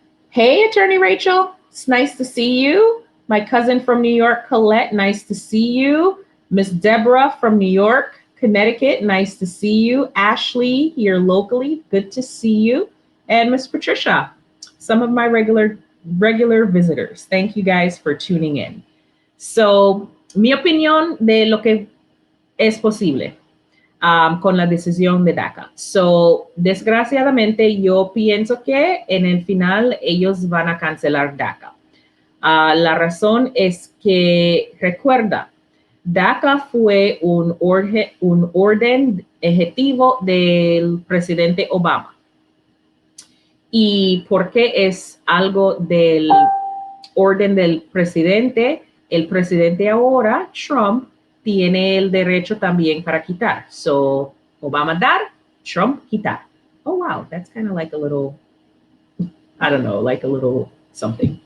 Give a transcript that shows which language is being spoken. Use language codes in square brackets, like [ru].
[en] Hey, Attorney Rachel, it's nice to see you. My cousin from New York, Colette, nice to see you. Miss Deborah from New York, Connecticut, nice to see you. Ashley, here locally, good to see you. And Miss Patricia, some of my regular visitors. Thank you guys for tuning in. [es] So, mi opinión de lo que es posible con la decisión de DACA. So, desgraciadamente, yo pienso que en el final ellos van a cancelar DACA. La razón es que, recuerda, DACA fue un orden ejecutivo del presidente Obama. ¿Y por qué es algo del orden del presidente? El presidente ahora, Trump, tiene el derecho también para quitar. So, Obama dar, Trump quitar. [en] Oh, wow, that's kind of like a little, I don't know, like a little something.